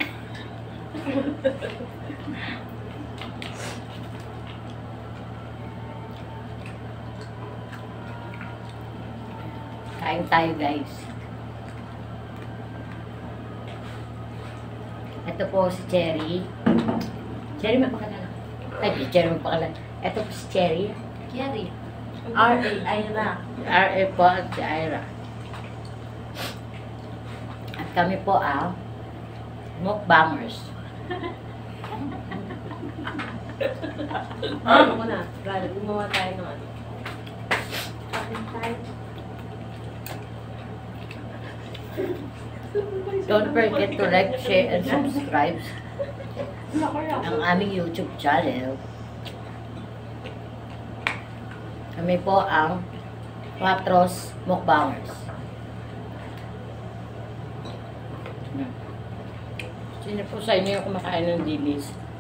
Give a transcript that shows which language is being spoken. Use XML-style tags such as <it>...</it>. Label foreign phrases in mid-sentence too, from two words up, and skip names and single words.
<tl>Kain tayo guys. Ito po si Cherry. Cherry may pakalan. Ay, Cherry may pakalan. Ito po si Cherry. Cherry. R.A. R.A. po at si Ira. At kami po ang mukbangers. Ano ko na? Gumawa tayo ng ano. Atin tayo.</tl> <en>Don't forget to like, share, and subscribe</en> <tl>ang aming</tl> <en>YouTube channel.</en> <tl>Kami po ang Patros Mukbangers. Sino po sa inyo yung kumakain ng dilis?</tl>